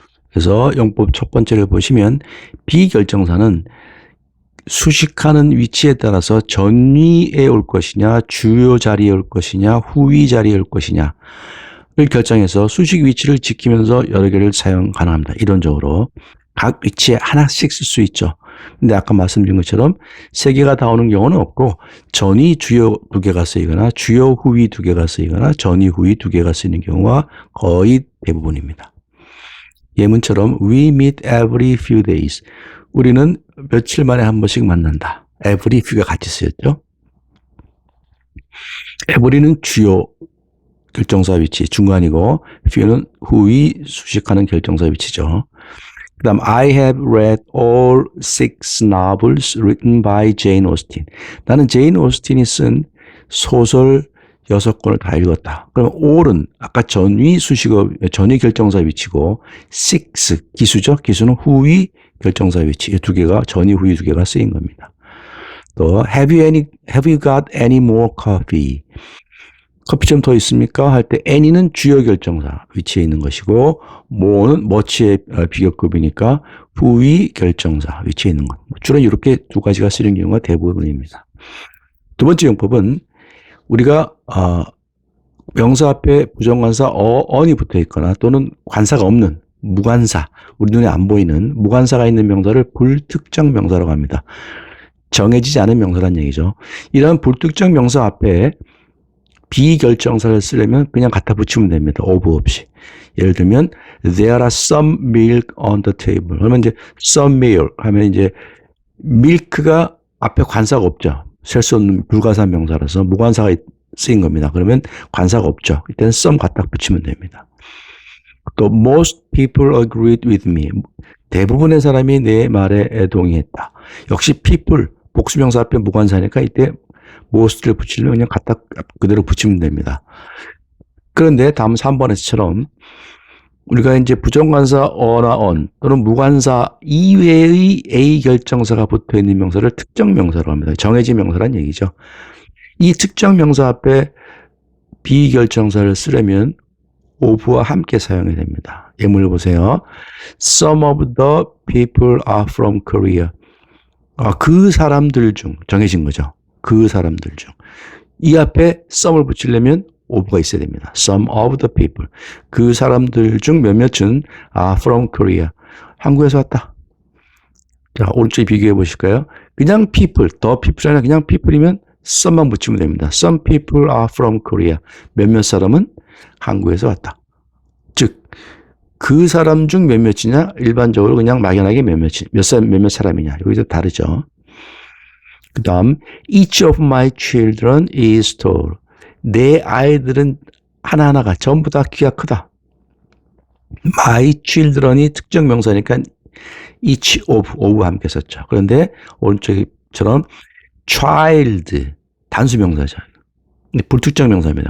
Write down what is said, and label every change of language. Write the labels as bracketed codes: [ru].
[ko] 그래서 용법 첫 번째를 보시면 비결정사는 수식하는 위치에 따라서 전위에 올 것이냐, 주요 자리에 올 것이냐, 후위 자리에 올 것이냐를 결정해서 수식 위치를 지키면서 여러 개를 사용 가능합니다. 이론적으로 각 위치에 하나씩 쓸 수 있죠. 근데 아까 말씀드린 것처럼 세 개가 다 오는 경우는 없고 전위 주요 두 개가 쓰이거나 주요 후위 두 개가 쓰이거나 전위 후위 두 개가 쓰이는 경우가 거의 대부분입니다. 예문처럼 [en] we meet every few days. [ko] 우리는 며칠 만에 한 번씩 만난다. every few가 같이 쓰였죠. every는 주요 결정사 위치 중간이고 few는 후위 수식하는 결정사 위치죠. 그 다음 [en] I have read all 6 novels written by Jane Austen. [ko] 나는 제인 오스틴이 쓴 소설 6권을 다 읽었다. 그럼 all은 아까 전위 수식어 전위 결정사 위치고 6 기수죠. 기수는 후위 결정사 위치. 이 두 개가 전위 후위 두 개가 쓰인 겁니다. [en] 또 have you got any more coffee? [ko] 커피 좀 더 있습니까? 할 때 any는 주요 결정사 위치에 있는 것이고 more는 much의 비교급이니까 후위 결정사 위치에 있는 것. 주로 이렇게 두 가지가 쓰이는 경우가 대부분입니다. 두 번째 용법은 우리가 명사 앞에 부정관사 on이 붙어 있거나 또는 관사가 없는 무관사, 우리 눈에 안 보이는 무관사가 있는 명사를 불특정 명사라고 합니다. 정해지지 않은 명사란 얘기죠. 이런 불특정 명사 앞에 비결정사를 쓰려면 그냥 갖다 붙이면 됩니다. of 없이. 예를 들면 [en] there are some milk on the table. [ko] 그러면 이제 some milk 하면 이제 milk가 앞에 관사가 없죠. 셀 수 없는 불가사 명사라서 무관사가 쓰인 겁니다. 그러면 관사가 없죠. 이때는 some 갖다 붙이면 됩니다. [en] 또 most people agreed with me. [ko] 대부분의 사람이 내 말에 동의했다. 역시 people 복수명사 앞에 무관사니까 이때 most를 붙이려면 그냥 갖다 그대로 붙이면 됩니다. 그런데 다음 3번에서처럼 우리가 이제 부정관사 어나 on 또는 무관사 이외의 A 결정사가 붙어 있는 명사를 특정 명사로 합니다. 정해진 명사란 얘기죠. 이 특정 명사 앞에 비결정사를 쓰려면 of와 함께 사용해야 됩니다. 예문을 보세요. [en] Some of the people are from Korea. [ko] 그 사람들 중 정해진 거죠. 그 사람들 중. 이 앞에 some을 붙이려면 of가 있어야 됩니다. [en] Some of the people. [ko] 그 사람들 중 몇몇은 [en] are from Korea. [ko] 한국에서 왔다. 자, 오른쪽에 비교해 보실까요? 그냥 people, the people이 아니라 그냥 people이면 some만 붙이면 됩니다. [en] Some people are from Korea. [ko] 몇몇 사람은 한국에서 왔다. 즉, 그 사람 중 몇몇이냐? 일반적으로 그냥 막연하게 몇몇 사람이냐? 여기서 다르죠. 그 다음, [en] each of my children is tall. [ko] 내 아이들은 하나하나가 전부 다 키가 크다. my children이 특정 명사니까 each of와 함께 썼죠. 그런데 오른쪽처럼 child 단수 명사죠. 불특정 명사입니다.